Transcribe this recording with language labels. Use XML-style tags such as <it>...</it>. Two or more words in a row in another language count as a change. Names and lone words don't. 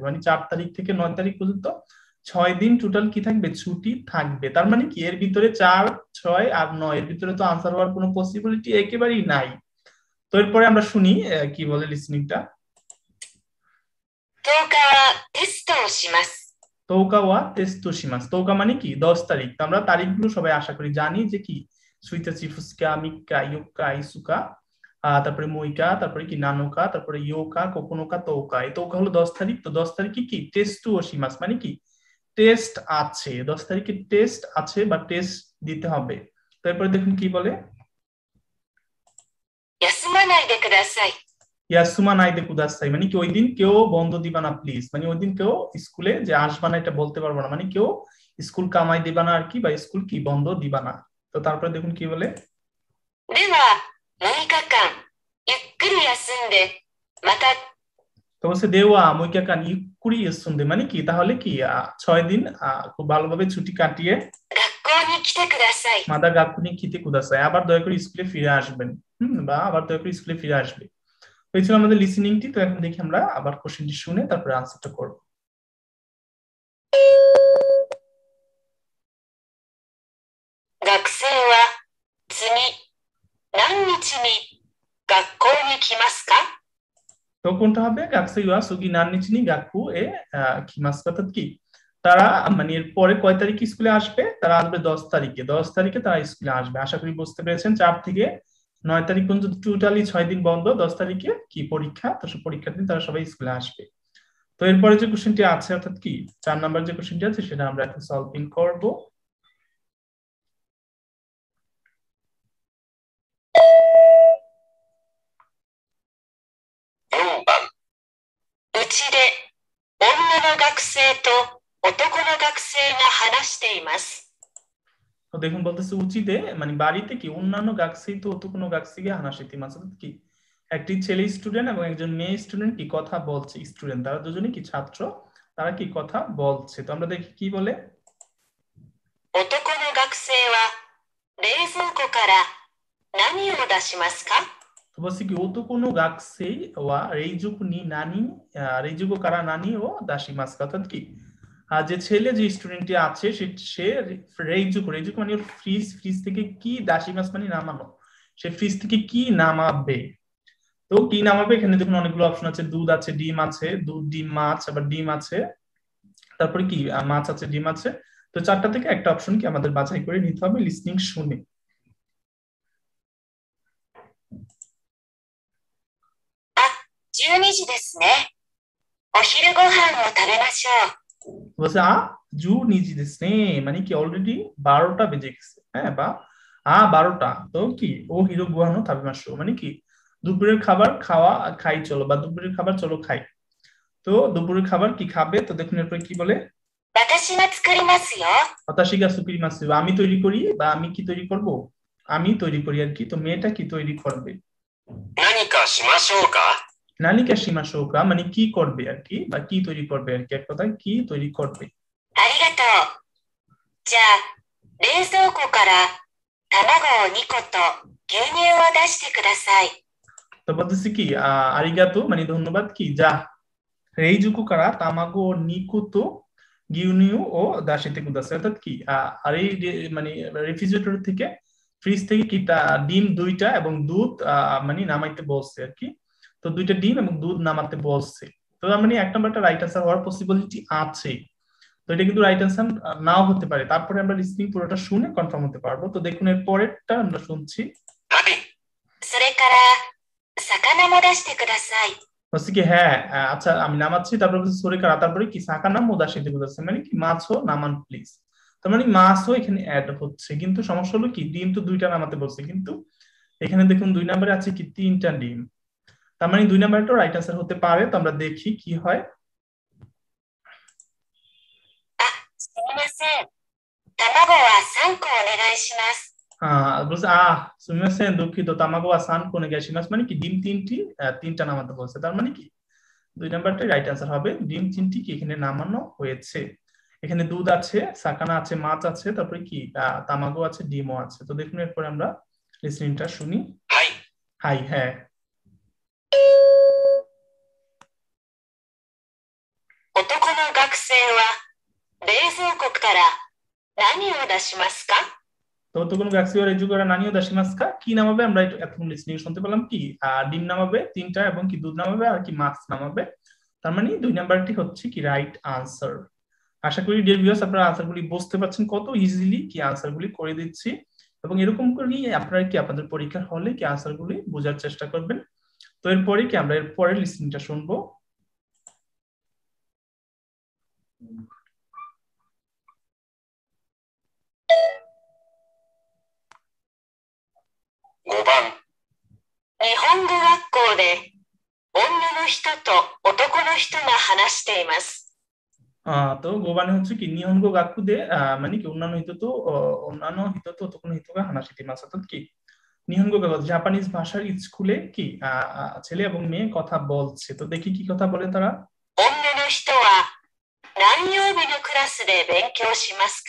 <bn>মানে 4 তারিখ থেকে 9 তারিখ পর্যন্ত 6 দিন টোটাল কি থাকবে ছুটি থাকবে। তার মানে কি এর ভিতরে 4, 6 আর 9 এর ভিতরে তো আনসার হওয়ার কোনো পসিবিলিটি একেবারেই নাই। তো এরপরে আমরা শুনি কি বলে লিসনিংটা।</bn> <ja>10 日はテストをします。十日はテストします,</ja> <bn>তৌকা মানে কি 10 তারিখ। তো আমরা তারিখগুলো সবাই আশা করি জানি যে কি</bn> <ja>一日、二日、三日、四日、五日,</ja> <bn>তারপরে মুইকা, তারপরে কি নানোকা, তারপরে</bn> <ja>八日、九日、十日.</ja> <bn>এই তৌকা হলো 10 তারিখ। তো 10 তারিখে কি</bn> <ja>テストをします</ja> <bn>মানে কি টেস্ট আছে, 10 তারিখে টেস্ট আছে বা টেস্ট দিতে হবে। তো এরপরে দেখুন কি বলে</bn> <ja>休まないでください。休まないでください</ja> <bn>মানে কি ওই দিন কেউ বন্ধ দিবা না প্লিজ, মানে ওই দিন কেউ স্কুলে যে আসবা না এটা বলতে পারবো না, মানে কেউ স্কুল কামাই দিবা না আর কি, বা স্কুল কি বন্ধ দিবা না। তো তারপরে দেখুন কি বলে</bn> <ja>では6日間ゆっくり休んでまた</ja> <bn>তো বলছে</bn> <ja>では六日間ゆっくり休んで</ja> <bn>মানে কি তাহলে কি 6 দিন খুব ভালোভাবে ছুটি কাটিয়ে</bn> <ja>学校に来てください。また学校に来てください</ja> <bn>আবার দয়া করে স্কুলে ফিরে আসবেন, বা আবার দয়া করে স্কুলে ফিরে আসবে। তো এই ছিল আমাদের লিসেনিংটি। তো এখন দেখি আমরা আবার কোশ্চেনটি শুনে তারপরে আনসারটা করব।</bn> <ja>学生は次何日に学校に来ますか?</ja> <bn>তো কোনটা হবে</bn> <ja>学生は次何日に学校に来ます</ja> <bn>অর্থাৎ কি তারা মানে এর পরে কয় তারিখে স্কুলে আসবে, তারা আসবে 10 তারিখে। 10 তারিখে তারা স্কুলে আসবে। আশা করি বুঝতে পেরেছেন। 4 থেকে 9 তারিখ পর্যন্ত টোটালি 6 দিন বন্ধ, 10 তারিখে কি পরীক্ষা, তো সব পরীক্ষার দিন তারা সবাই স্কুলে আসবে। তো এরপরে যে কোশ্চেনটি আছে অর্থাৎ কি 4 নাম্বার যে কোশ্চেনটি আছে সেটা আমরা এখন সলভিং করব।</bn> <ja>4 番、うちで女の学生と男の学生が話しています。</ja> <bn>তো দেখুন বলতেছে উচিতে মানে বাড়িতে কি অন্যান্য</bn> <ja>学生と男の学生が話しています</ja> <bn>কি একটি ছেলে স্টুডেন্ট এবং একজন মেয়ে স্টুডেন্ট কি কথা বলছে, স্টুডেন্ট তারা দুজনে কি ছাত্র, তারা কি কথা বলছে। তো আমরা দেখি কি বলে</bn> <ja>男の学生は冷蔵庫から何を出しますか?</ja> <bn>তো বলছি কি</bn> <ja>男の学生は冷蔵庫に何冷蔵庫から何を出します</ja> <bn>অর্থাৎ কি যে ছেলে যে স্টুডেন্টটি আছে সে রেইজুকু মানে ফ্রিজ থেকে কি</bn> <ja>出します</ja> <bn>মানে নামানো, সে ফ্রিজ থেকে কি নামাবে। তো কি নামাবে এখানে দেখুন অনেকগুলো অপশন আছে, দুধ আছে, ডিম আছে, দুধ, ডিম, মাছ, আবার ডিম আছে, তারপরে কি মাছ আছে, ডিম আছে। তো 4টা থেকে একটা অপশন কি আমাদের বাছাই করে নিতে হবে লিসনিং শুনে।</bn> <ja>12 時ですね。お昼ご飯を食べましょう。</ja> <bn>বলছে</bn> <ja>十二時ですね</ja> <bn>মানে কি অলরেডি 12টা বেজে গেছে, হ্যাঁ বা 12টা। তো কি</bn> <ja>お昼ご飯を食べましょう</ja> <bn>মানে কি দুপুরের খাবার খাই চলো, বা দুপুরের খাবার চলো খাই। তো দুপুরের খাবার কি খাবে, তো দেখুন এরপরে কি বলে</bn> <ja>私が作りますよ。私が作ります</ja> <bn>আমি তৈরি করি, বা আমি কি তৈরি করব, আমি তৈরি করি আর কি। তো মেয়েটা কি তৈরি করবে</bn> <ja>何かしましょうか? 何かしましょうか</ja> <bn>মানে কি করবে আর কি, বা কি তৈরি করবে আর কি, এক কথায় কি তৈরি করবে।</bn> <ja>ありがとう。じゃあ、冷蔵庫から卵を2個と牛乳を出してください。</ja> <bn>তো বলতেছি কি আরিগাতো মানে ধন্যবাদ, কি</bn> <ja>じゃあ冷蔵庫から卵二個と牛乳を出してください</ja> <bn>অর্থাৎ কি আর এই মানে রেফ্রিজারেটর থেকে ফ্রিজ থেকে কি ডিম 2টা এবং দুধ মানে নামাইতে বলছে আর কি। তো 2টা ডিম এবং দুধ নামাতে বলছে। তো মানে 1 নাম্বারটা</bn> <en>right answer</en> <bn>হওয়ার পসিবিলিটি আছে। তো এটা কিন্তু</bn> <en>right answer</en> <bn>নাও হতে পারে, তারপরে আমরা লিসনিং পুরোটা শুনে কনফার্ম হতে পারবো। তো দেখুন এর পরেরটা আমরা শুনছি</bn> <ja>それから魚も出してください。</ja> <bn>বলছি কি হ্যাঁ আচ্ছা আমি নামাচ্ছি, তারপরে বলছি</bn> <ja>それから,</ja> <bn>তারপরে কি</bn> <ja>魚も出して</ja> <bn>বুঝাচ্ছে মানে কি মাছও নামান প্লিজ। তার মানে মাছও এখানে অ্যাড হচ্ছে, কিন্তু সমস্যা হলো কি ডিম তো 2টা নামাতে বলছে, কিন্তু এখানে দেখুন 2 নম্বরে আছে কি 3টা ডিম। তার মানে 2 নাম্বারটা</bn> <en>right answer</en> <bn>হতে পারে। তো আমরা দেখি কি হয়।</bn> <ja>すみません。卵は3個お願いします。</ja> <bn>বলছে সুমিমাসেন দুঃখিত</bn> <ja>卵は三個お願いします</ja> <bn>মানে কি ডিম তিনটা নামাতে বলছে। তার মানে কি 2 নাম্বারটা</bn> <en>right answer</en> <bn>হবে। ডিম তিনটি কি এখানে নামানো হয়েছে। এখানে দুধ আছে, সাকানা আছে, মাছ আছে, তারপরে কি তামাগো আছে, ডিমও আছে। তো দেখুন এরপর আমরা লিসনিংটা শুনি। হাই হাই, হ্যাঁ।</bn> <ja>男の学生は冷蔵庫から何を出しますか?</ja> <bn>তো</bn> <ja>男の学生冷蔵庫から何を出しますか</ja> <bn>কি নামাবে? আমরা এখন লিসনিং শুনতে পেলাম কি ডিম নামাবে তিনটা এবং কি দুধ নামাবে আর কি মাছ নামাবে। তার মানে 2 নাম্বারটি হচ্ছে কি</bn> <en>right answer.</en> <bn>আশা করি</bn> <en>dear viewers</en> <bn>আপনারা আনসারগুলি বুঝতে পারছেন কত ইজিলি কি আনসারগুলি করে দিচ্ছি, এবং এরকম করেই আপনারা কি আপনাদের পরীক্ষার হলে কি আনসারগুলি বোঝার চেষ্টা করবেন। তো এরপরে কি আমরা এর পরের লিসনিংটা শুনবো।</bn> <ja>5 番。日本語学校で女の人と男の人が話しています。</ja> <bn>তো গোবানে হচ্ছে কি</bn> <ja>日本語学校で</ja> <bn>মানে কি অন্যান্য</bn> <ja>人と男の人が話しています.</ja> <bn>অর্থাৎ কি</bn> <ja>日本語学校</ja> <bn>জাপানিজ ভাষার স্কুলে কি ছেলে এবং মেয়ে কথা বলছে। তো দেখি কি কথা বলে তারা।</bn> <ja>女の人は何曜日のクラスで勉強しますか?</ja>